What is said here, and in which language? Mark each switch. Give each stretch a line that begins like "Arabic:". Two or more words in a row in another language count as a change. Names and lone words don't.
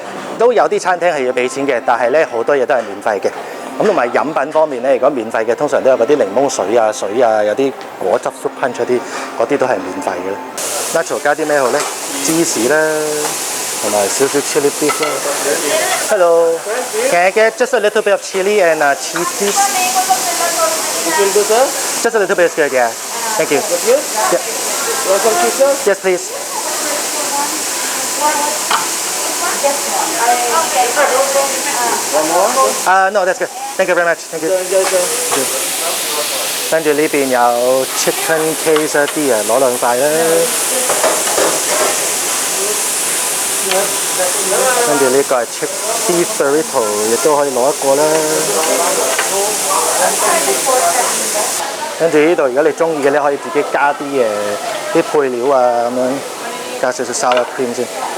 Cantonese: 都有啲餐廳係要俾錢嘅，但係咧好多嘢都係免費嘅。咁同埋飲品方面咧，如果免費嘅，通常都有嗰啲檸檬水啊、有啲果汁
English: fruit punch
Cantonese: 嗰啲都係免費嘅。nacho 加啲咩好咧？芝士啦。同埋少少
English: chili beef 啦。Hello，can I get just a little bit of chili and cheese please? Just a little bit is good, yeah. Thank you. Yeah. Yes, please. No, that's good. Thank you very much. Thank you.
Cantonese: 跟住呢邊有
English: chicken quesadilla
Cantonese: 攞兩塊啦。跟住呢個係
English: beef burrito，
Cantonese: 亦都可以攞一個啦。跟住呢度，如果你中意嘅咧，可以自己加啲啲配料啊，咁樣加少少
English: sour cream
Cantonese: 先。